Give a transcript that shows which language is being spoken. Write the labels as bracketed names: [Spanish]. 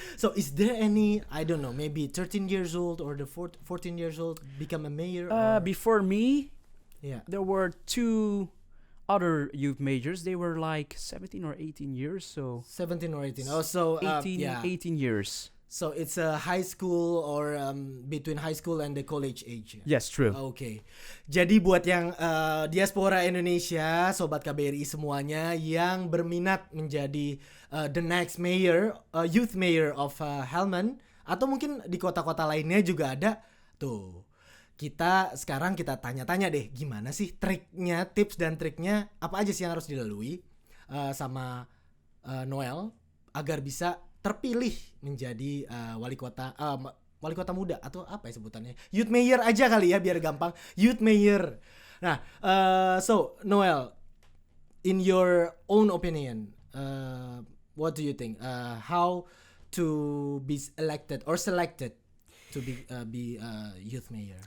[English] So is there any, I don't know, maybe 13 years old or the 14 years old become a mayor? Before me, yeah, there were 2 other youth majors. They were like 17 or 18 years. So 17 or 18. Oh, so 18 years. So it's a high school or between high school and the college age. Yes, true. Okay. [Indonesian] Jadi buat yang diaspora Indonesia, sobat KBRI semuanya yang berminat menjadi [English] the next mayor, youth mayor of Helmond, [Indonesian] atau mungkin di kota-kota lainnya juga ada. Tuh, sekarang kita tanya-tanya deh, gimana sih triknya, tips dan triknya, apa aja sih yang harus dilalui sama Noel agar bisa terpilih menjadi wali kota muda atau apa ya sebutannya, youth mayor aja kali ya biar gampang, youth mayor. [English] Nah, so Noel, in your own opinion, what do you think? How to be elected or selected to be youth mayor?